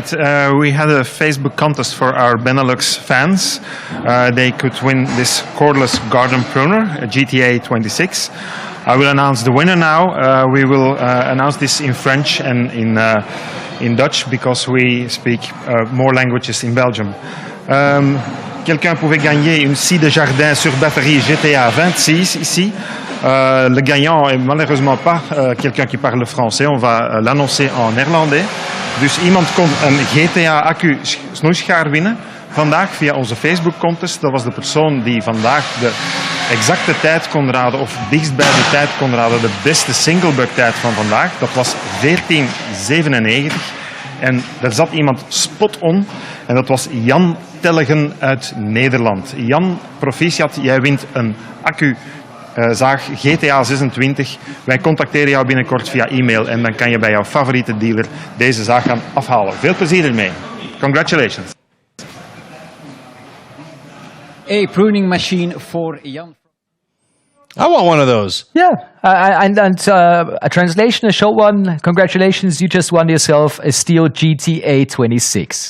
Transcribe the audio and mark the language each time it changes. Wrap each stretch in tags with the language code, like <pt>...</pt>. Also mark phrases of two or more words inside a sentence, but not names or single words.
<en>We had a Facebook contest for our BeNeLux fans. They could win this cordless garden pruner, a GTA 26. I will announce the winner now. We will announce this in French and in Dutch because we speak more languages in Belgium.</en> <fr>Quelqu'un pouvait gagner une scie de jardin sur batterie GTA 26 ici. Le gagnant est malheureusement pas quelqu'un qui parle français. On va l'annoncer en néerlandais.</fr> <nl>Dus iemand kon een GTA-accu snoeischaar winnen vandaag via onze Facebook-contest. Dat was de persoon die vandaag de exacte tijd kon raden, of dichtst bij de tijd kon raden, de beste singlebug-tijd van vandaag. Dat was 14:97. En daar zat iemand</nl> <en>spot on.</en> <nl>En dat was Jan Tellegen uit Nederland. Jan, proficiat, jij wint een accu-zaag GTA 26. Wij contacteren jou binnenkort via e-mail en dan kan je bij jouw favoriete dealer deze zaag gaan afhalen. Veel plezier ermee.</nl> <en>Congratulations. A pruning machine for Jan. I want one of those. Yeah, and a translation, a short one. Congratulations, you just won yourself a STIHL GTA 26.</en>